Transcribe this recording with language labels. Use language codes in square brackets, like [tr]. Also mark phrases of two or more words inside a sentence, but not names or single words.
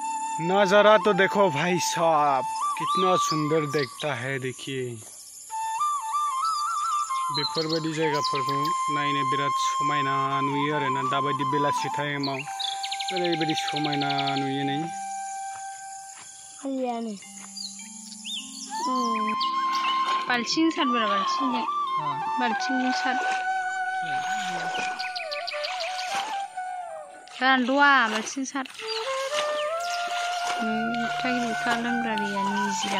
[hi] नज़ारा तो देखो भाई साहब, कितना सुंदर दिखता है। [brx] देखिए बेफोरबायदि जायगाफोरखौ नायनो बिराद समायना नुयो आरोना। दाबायदि बेलासि टाइमाव ओरैबायदि समायना नुयो नै। आयानो बाल्थिं सारबोरा बाल्थिंजों बाल्थिंजों सार रानद'आ बाल्थिं सार थागिलुखा लोंग्रा दैया निजिरा